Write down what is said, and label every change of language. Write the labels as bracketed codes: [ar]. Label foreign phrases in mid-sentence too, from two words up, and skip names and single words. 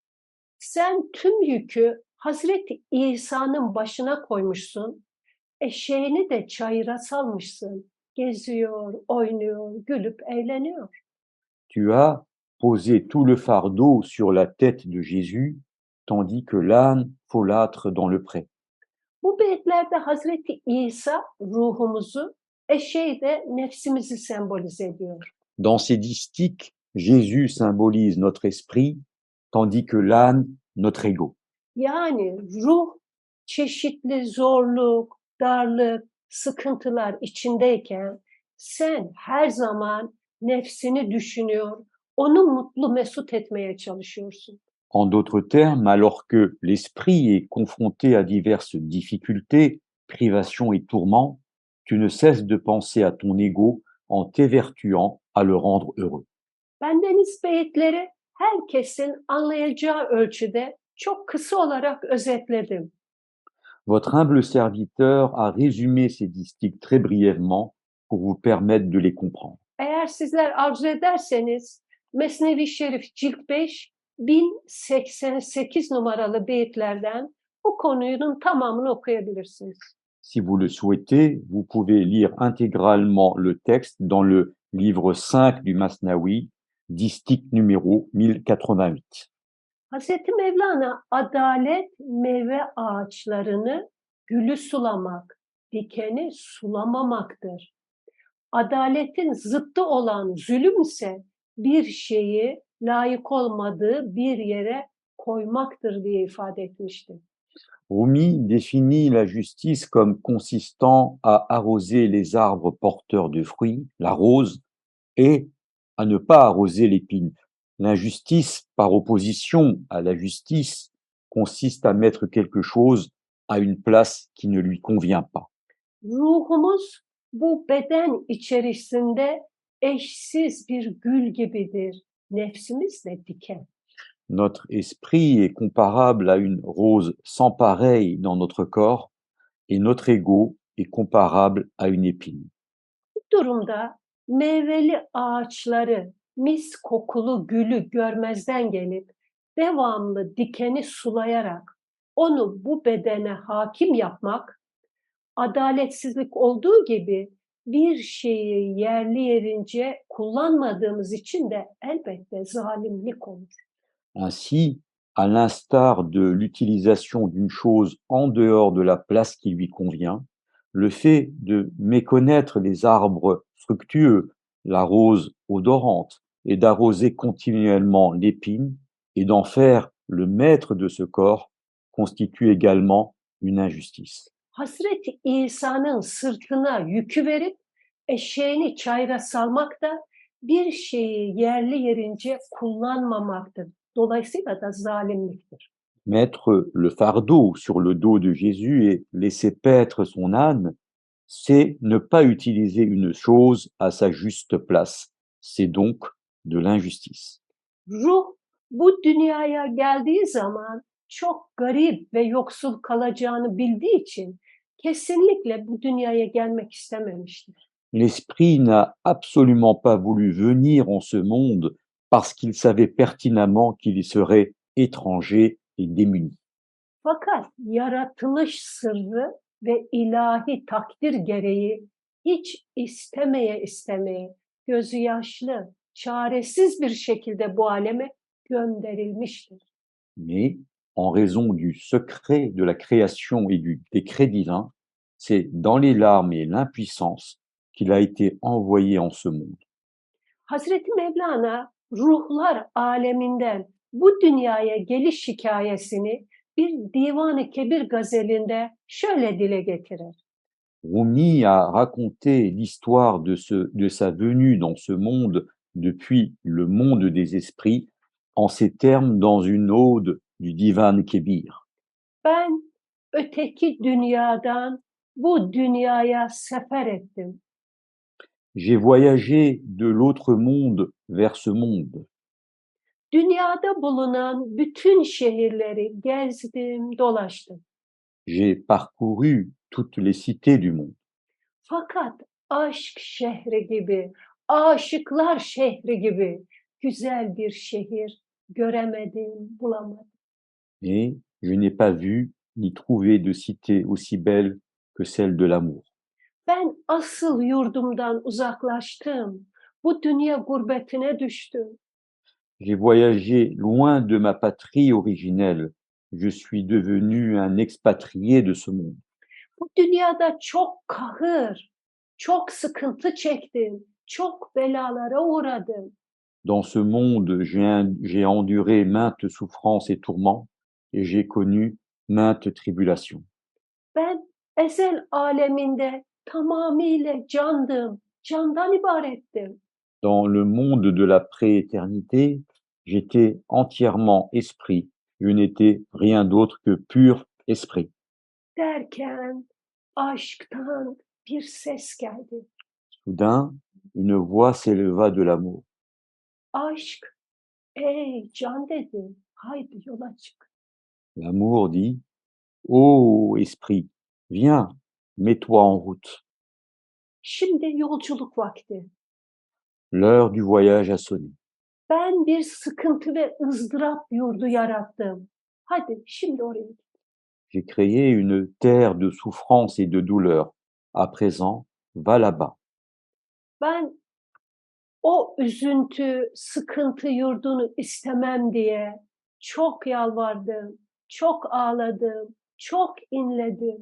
[tr] Sen tüm yükü Hazreti İsa'nın başına koymuşsun, eşeğini de çayıra salmışsın. Geziyor, oynuyor, gülüp eğleniyor. [fr] Tu as posé tout le fardeau sur la tête de Jésus, tandis que l'âne folâtre dans le pré. [tr] Bu beyitlerde Hazreti İsa ruhumuzu, eşeği de nefsimizi sembolize ediyor. [fr] Dans ces distiques, Jésus symbolise notre esprit, tandis que l'âne, notre ego. [tr] Yani ruh çeşitli zorluk, darlık, sıkıntılar içindeyken sen her zaman nefsini düşünüyor, onu mutlu mesut etmeye çalışıyorsun. [fr] En d'autres termes, alors que l'esprit est confronté à diverses difficultés, privations et tourments, tu ne cesses de penser à ton ego en t'évertuant à le rendre heureux. [tr] Bendeniz beyitleri herkesin anlayacağı ölçüde çok kısa olarak özetledim. [fr] Votre humble serviteur a résumé ces distiques très brièvement pour vous permettre de les comprendre. [tr] Eğer sizler arzu ederseniz Mesnevi Şerif Cilt 5 1088 numaralı beyitlerden bu konunun tamamını okuyabilirsiniz. [fr] Si vous le souhaitez, vous pouvez lire intégralement le texte dans le livre 5 du Masnaoui, distique numéro 1088. [tr] Hazreti Mevlana adalet meyve ağaçlarını gülü sulamak, dikeni sulamamaktır. Adaletin zıttı olan zulüm ise bir şeyi layık olmadığı bir yere koymaktır diye ifade etmişti. [fr] Rumi définit la justice comme consistant à arroser les arbres porteurs de fruits, la rose, et à ne pas arroser l'épine. L'injustice, par opposition à la justice, consiste à mettre quelque chose à une place qui ne lui convient pas. [tr] Ruhumuz bu beden içerisinde eşsiz bir gül gibidir. Nefsimiz de diken. [fr] Notre esprit est comparable à une rose sans pareille dans notre corps, et notre ego est comparable à une épine. [tr] Bu durumda meyveli ağaçları, mis kokulu gülü görmezden gelip devamlı dikeni sulayarak onu bu bedene hakim yapmak, adaletsizlik olduğu gibi bir şeyi yerli yerince kullanmadığımız için de elbette zalimlik olur. [fr] Ainsi, à l'instar de l'utilisation d'une chose en dehors de la place qui lui convient, le fait de méconnaître les arbres fructueux, la rose odorante, et d'arroser continuellement l'épine, et d'en faire le maître de ce corps, constitue également une injustice. [tr] Hazreti İsa'nın sırtına yükü verip eşeğini çayıra salmak da bir şeyi yerli yerince kullanmamaktır. Dolayısıyla da zalimliktir. [fr] Mettre le fardeau sur le dos de Jésus et laisser paître son âne, c'est ne pas utiliser une chose à sa juste place. C'est donc de l'injustice. [tr] Ruh bu dünyaya geldiği zaman çok garip ve yoksul kalacağını bildiği için kesinlikle bu dünyaya gelmek istememiştir. [fr] L'Esprit n'a absolument pas voulu venir en ce monde parce qu'il savait pertinemment qu'il y serait étranger et démuni. [tr] Fakat yaratılış sırrı ve ilahi takdir gereği hiç istemeye gözü yaşlı, çaresiz bir şekilde bu aleme gönderilmiştir. [fr] Mais en raison du secret de la création et du décret divin, c'est dans les larmes et l'impuissance qu'il a été envoyé en ce monde. [tr] Hazreti Mevlana ruhlar aleminden bu dünyaya geliş hikayesini bir Divan-ı Kebir gazelinde şöyle dile getirir. [fr] Rumi a raconté l'histoire de sa venue dans ce monde depuis le monde des esprits en ces termes dans une ode du Divan Kébir. [tr] Ben öteki dünyadan bu dünyaya sefer ettim. [fr] J'ai voyagé de l'autre monde vers ce monde. [tr] Dünyada bulunan bütün şehirleri gezdim, dolaştım. [fr] J'ai parcouru toutes les cités du monde. [tr] Fakat aşk şehri gibi, aşıklar şehri gibi güzel bir şehir göremedim, bulamadım. [fr] Et je n'ai pas vu ni trouvé de cité aussi belle que celle de l'amour. [tr] Ben asıl yurdumdan uzaklaştım. Bu dünya gurbetine düştüm. [fr] J'ai voyagé loin de ma patrie originelle. Je suis devenu un expatrié de ce monde. [tr] Bu dünyada çok kahır, çok sıkıntı çektim, çok belalara uğradım. [fr] Dans ce monde, j'ai enduré maintes souffrances et tourments, et j'ai connu maintes tribulations. [tr] Ben ezel aleminde tamamıyla candım, candan ibarettim. [fr] Dans le monde de la prééternité, j'étais entièrement esprit. Je n'étais rien d'autre que pur esprit. [tr] Derken aşktan bir ses geldi. [fr] Soudain, une voix s'éleva de l'amour. [tr] Aşk, ey can dedi, haydi yola çık. [fr] L'amour dit, ô esprit, viens, mets-toi en route. [tr] Şimdi yolculuk vakti. [fr] L'heure du voyage a sonné. [tr] Ben bir sıkıntı ve ızdırap yurdu yarattım. Hadi şimdi oraya git. [fr] J'ai créé une terre de souffrance et de douleur. À présent, va là-bas. [tr] Ben o üzüntü, sıkıntı yurdunu istemem diye çok yalvardım, çok ağladım, çok inledim.